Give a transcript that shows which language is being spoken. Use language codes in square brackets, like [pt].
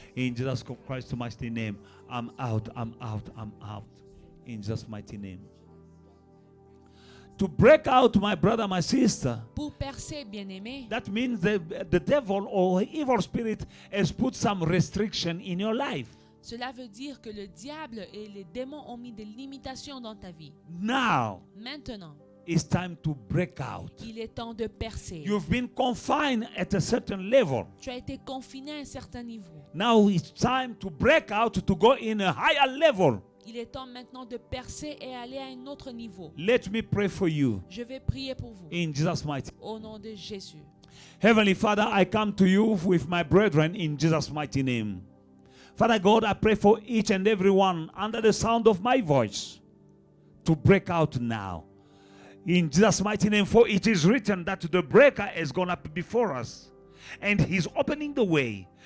[en] In Jesus Christ's mighty name. I'm out, I'm out, I'm out. In Jesus' mighty name. To break out, my brother, my sister, [fr] Pour percer, bien-aimé, [en] that means the devil or evil spirit has put some restriction in your life. [fr] cela veut dire que le diable et les démons ont mis des limitations dans ta vie. [en] Now, [fr] Maintenant, [en] it's time to break out. [fr] il est temps de percer. [en] You've been confined at a certain level. [fr] Tu as été confiné à un certain niveau. [en] Now it's time to break out to go in a higher level. [fr] Il est temps maintenant de percer et aller à un autre niveau. [en] Let me pray for you [fr] Je vais prier pour vous. [en] in Jesus' mighty. [fr] Au nom de Jésus. [en] Heavenly Father, I come to you with my brethren in Jesus' mighty name. Father God, I pray for each and every one under the sound of my voice to break out now. In Jesus' mighty name, for it is written that the breaker has gone up before us and he's opening the way.